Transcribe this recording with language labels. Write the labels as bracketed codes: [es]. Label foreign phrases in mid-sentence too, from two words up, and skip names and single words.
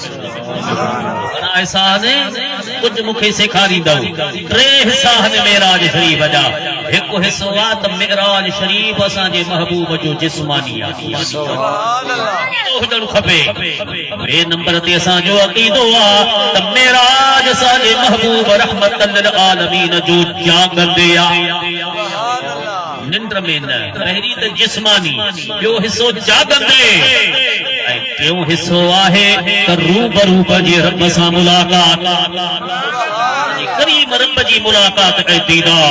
[sd] कुछ मूंखे सेखारींदव टे हिस्सा आहिनि मिअराज शरीफ जा। हिकु हिस्सो आहे त मिअराज शरीफ असांजे महबूब जो जिस्मानी आहे, हुजणु खपे। ॿिए नंबर ते असांजो अक़ीदो आहे त मिअराज असांजे महबूब [ar] رحمة للعالمين [sd] जो जाॻंदे आहे, निंड में न। पहिरीं त जिस्मानी, ॿियो हिस्सो जाॻंदे ऐं टियों हिस्सो आहे त रूबरू जे रब सां मुलाक़ात, करीम रब जी मुलाक़ात ऐं दीदार।